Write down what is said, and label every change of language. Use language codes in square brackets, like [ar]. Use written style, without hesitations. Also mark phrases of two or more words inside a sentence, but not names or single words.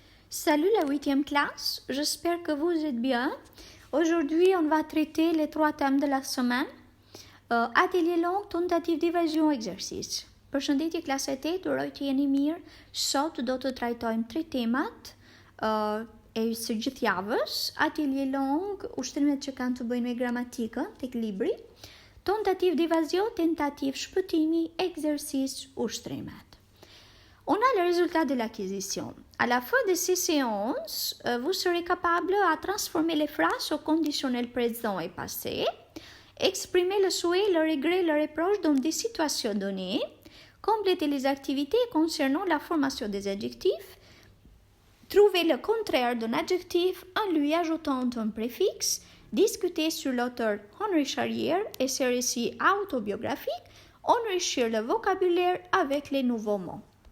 [fr] Salut la 8e classe, j'espère que vous êtes bien. Aujourd'hui, on va traiter les 3 thèmes de la semaine. Atelier long, tentative d'évasion, exercice. [sq] Përshëndetje klasë e 8, uroj të jeni mirë. Sot do të trajtojmë 3 temat e së gjithë javës. [fr] Atelier long, [sq] ushtrimet që kanë të bëjnë me gramatikën tek libri. [fr] Tentative d'évasion, tentative shpëtimi, exercice, ushtrimet. On a le résultat de l'acquisition. À la fin de ces séances, vous serez capable à transformer les phrases au conditionnel présent et passé, exprimer le souhait, le regret, le reproche dans des situations données, compléter les activités concernant la formation des adjectifs, trouver le contraire d'un adjectif en lui ajoutant un préfixe, discuter sur l'auteur Heinrich Harrier et ses récits autobiographiques, enrichir le vocabulaire avec les nouveaux mots.